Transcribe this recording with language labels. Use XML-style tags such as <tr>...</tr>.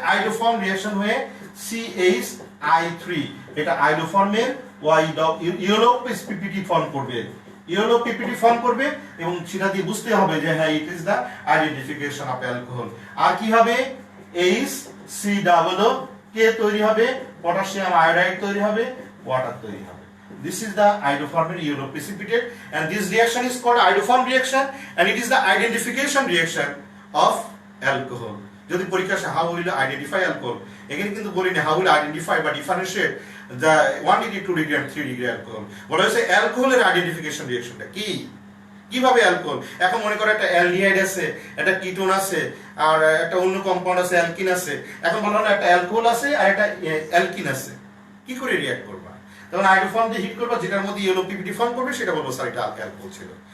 <bn>Iodoform reaction হয়ে CH3, এটা আয়োডোফর্মের yellow PPT form করবে, ইয়েলো পিপিটি ফর্ম করবে এবং সেটা দিয়ে বুঝতে হবে যে হ্যাঁ</bn> <en>It is the identification of alcohol.</en> <bn>আর কি হবে? HCOO কে তৈরি হবে? পটাশিয়াম আয়োডাইড তৈরি হবে, ওয়াটার তৈরি হবে।</bn> <en>This is the iodoforming yellow precipitate and this reaction is called iodoform reaction and it is the identification reaction of alcohol.</en> <bn>যদি পরীক্ষা আসে</bn> <en>how will identify alcohol,</en> <bn>এখানে কিন্তু বলি না</bn> <en>how will identify</en> <bn>বা</bn> <en>differentiate the 1 degree 2 degree and 3 degree alcohol।</en> <bn>বলা হয়েছে অ্যালকোহলের আইডেন্টিফিকেশন রিঅ্যাকশনটা কি, কিভাবে অ্যালকোহল। এখন মনে করো একটা অ্যালডিহাইড আছে, একটা কিটোন আছে, আর একটা অন্য কম্পাউন্ড আছে অ্যালকিন আছে। এখন বলা হলো একটা অ্যালকোহল আছে আর একটা অ্যালকিন আছে, কি করে রিঅ্যাক্ট করবা? তখন আয়োডোফর্ম দিয়ে হিট করবা, যেটার মধ্যে ইয়েলো পিপিটি ফর্ম করবে সেটা বলবো স্যার এটা অ্যালকোহল ছিল।</bn>